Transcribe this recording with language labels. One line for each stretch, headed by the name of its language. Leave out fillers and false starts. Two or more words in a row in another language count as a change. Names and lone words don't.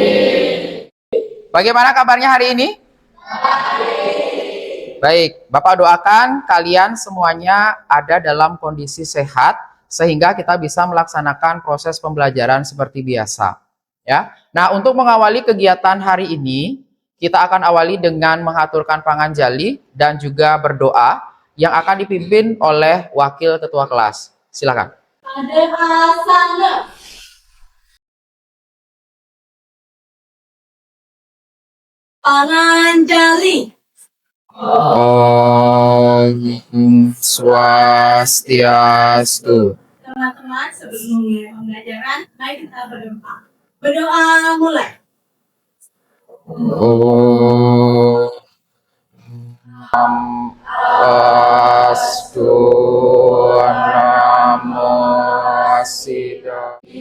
Indonesian: Bagaimana kabarnya hari ini? Baik, Bapak doakan kalian semuanya ada dalam kondisi sehat sehingga kita bisa melaksanakan proses pembelajaran seperti biasa. Ya. Nah, untuk mengawali kegiatan hari ini, kita akan awali dengan mengaturkan panganjali dan juga berdoa yang akan dipimpin oleh Wakil Ketua Kelas. Silakan. Panganjali.
Sanskrit: Om Swastiastu.
Indonesian: Teman-teman, sebelum memulai pembelajaran, mari kita berdoa. Berdoa mulai.
Sanskrit: Om Swastiastu. Namo Siddha.